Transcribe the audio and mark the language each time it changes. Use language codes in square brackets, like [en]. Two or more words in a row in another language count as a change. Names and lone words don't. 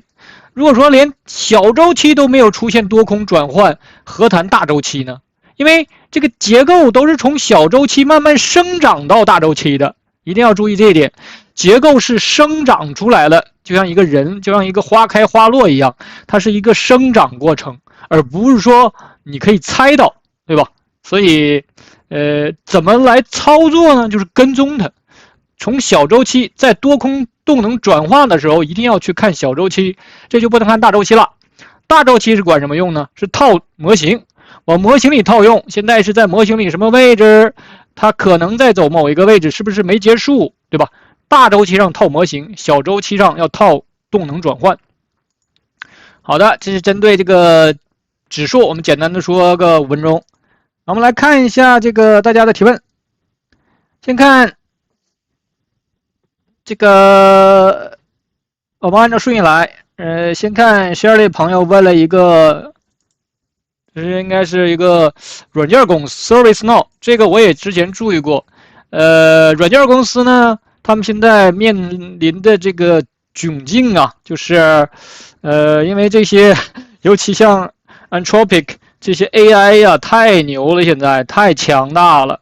[zh] 如果說連小周期都沒有出現多空轉換，何談大周期呢？因為這個結構都是從小周期慢慢生長到大周期的，一定要注意這一點。結構是生長出來了，就像一個人，就像一個花開花落一樣，它是一個生長過程，而不是說你可以猜到，對吧？所以怎麼來操作呢？就是跟蹤它，從小周期在多空动能轉化的時候，一定要去看小周期，這就不能看大周期了。大周期是管什麼用呢？是套模型，往模型裡套用。現在是在模型裡什麼位置？它可能在走某一個位置，是不是沒結束，對吧？大周期上套模型，小周期上要套动能轉換。好的，這是針對這個指數，我們簡單的說個5分鐘。我們來看一下這個大家的提問。先看這個，我們按照順序來。先看 Shirley 朋友問了一個，这應該是一個軟件公司 ServiceNow，這個我也之前注意過。軟件公司呢，他們現在面臨的這個窘境啊，就是因為這些，尤其像 Anthropic 這些 AI 呀，太牛了，現在太強大了。